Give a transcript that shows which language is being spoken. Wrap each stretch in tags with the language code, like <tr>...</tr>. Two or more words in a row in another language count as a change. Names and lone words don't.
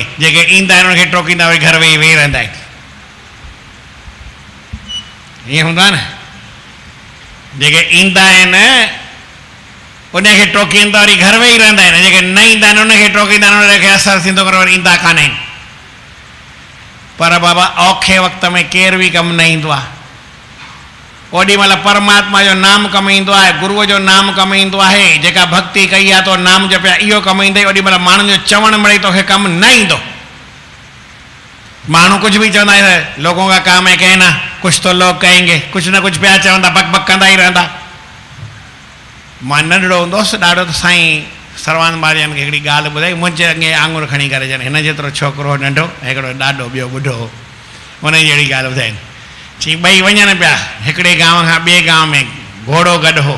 <sd>जेके ईंदा आहिनि उनखे टोकींदा, वरी घर वेही रहंदा आहिनि। ईअं हूंदो आहे न, जेके ईंदा आहिनि उनखे टोकींदा वरी घर वेही रहंदा आहिनि, जेके न ईंदा आहिनि उनखे टोकींदा आहिनि, उनखे असरु थींदो कोन्हे, वरी ईंदा कान आहिनि। पर बाबा औखे वक़्त में केरु बि कमु न ईंदो आहे। ओॾी महिल परमात्मा जो नाम कमु ईंदो आहे, गुरूअ जो नाम कमु ईंदो आहे। जेका भक्ति कई आहे तो नाम जपिया, इहो कमु ईंदई। ओॾी महिल माण्हुनि जो चवणु मिड़ई तोखे कमु न ईंदो। माण्हू कुझु बि चवंदा आहिनि,</sd> <hi>लोगों का काम है कहना, कुछ तो लोग कहेंगे,</hi> <sd>कुझु न कुझु पिया चवंदा, बक बक कंदा ई रहंदा। मां नंढड़ो हूंदोसि ॾाढो, त साईं सरवान बारियान खे हिकिड़ी ॻाल्हि ॿुधाई। मुंहिंजे अॻे आङुर खणी करे ॼण हिन जेतिरो छोकिरो नंढो, हिकिड़ो ॾाढो ॿियो ॿुढो, उन जी अहिड़ी ॻाल्हि ॿुधाई। चई ॿई वञनि पिया हिकिड़े गांव खां ॿिए गांव में, घोड़ो गॾु हो।</sd>